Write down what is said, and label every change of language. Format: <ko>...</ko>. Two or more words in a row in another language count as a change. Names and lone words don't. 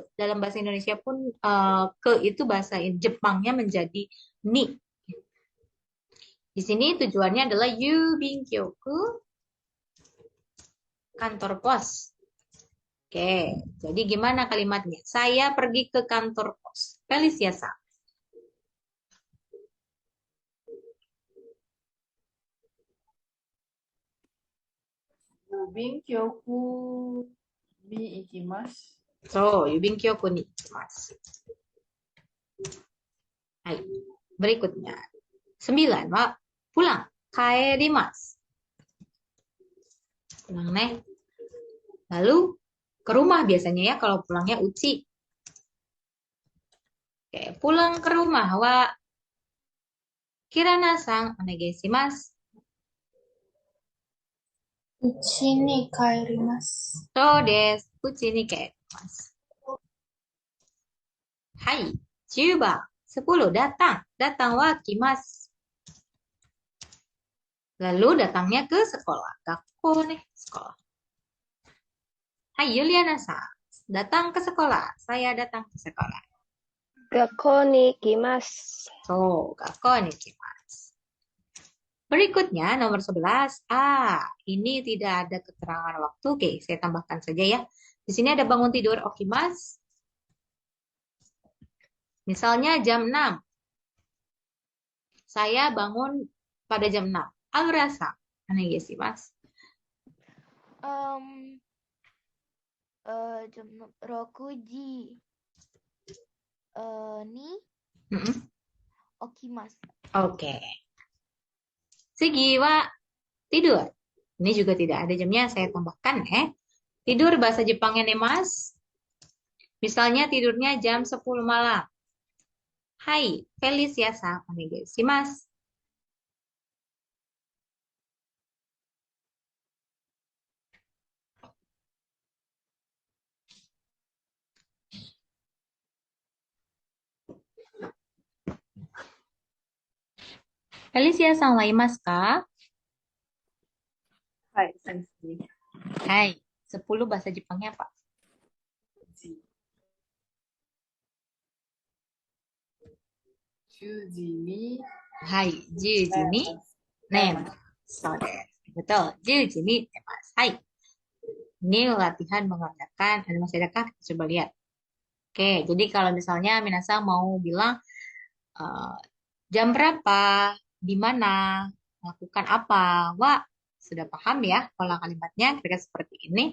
<id>Dalam bahasa Indonesia pun ke itu bahasa Jepangnya menjadi ni. Di sini tujuannya adalah yubinkyoku, kantor pos. Oke, jadi gimana kalimatnya? Saya pergi ke kantor pos. Felicia-san.</id> <ja>郵便局に行きます. そう、郵便局に行きます.</ja> <id>Hai, berikutnya. 9, Wak. Pulang. Kaerimasu. Pulang, nih. Lalu, ke rumah biasanya ya, kalau pulangnya uci. Oke, pulang ke rumah, Wak.</id> <ja>Kirana-san, onegaishimasu. 家に帰ります。そうです。うちに帰ります. Hai, 10 番. 10,</ja> <id>datang. Datang</id> <ja>は来ます.</ja> <id>Lalu datangnya ke sekolah. Gakko nih, sekolah. Hai, Yuliana-san. Datang ke sekolah. Saya datang ke sekolah.</id> <ja>学校に行きます。そう、学校に来ます.</ja> <id>Berikutnya, nomor 11. Ini tidak ada keterangan waktu. Oke, saya tambahkan saja ya. Di sini ada bangun tidur, okimasu. Misalnya jam 6. Saya bangun pada jam 6. Aurasa.</id> <ja>Onegaishimasu. Jam 6時に 起きます。</ja> <id>Oke. Segi wa tidur. Ini juga tidak ada jamnya, saya tambahkan ya. Tidur bahasa Jepangnya nemasu. Misalnya tidurnya jam 10 malam. Hai,</id> <ja>Felicia-san, onegaishimasu. フェリシアさんはいますか? はい、先生.</ja> <id>Hai, 10 bahasa Jepangnya apa?</id> <ja>10 時にはい、10時に寝ます。そうです. Betul, 10時に寝ます. Hai.</ja> <id>Ini latihan mengerjakan. Ada masih adakah? Kita coba lihat. Oke, jadi kalau misalnya minasang mau bilang jam berapa, di mana, melakukan apa, wah sudah paham ya pola kalimatnya kira-kira seperti ini.</id>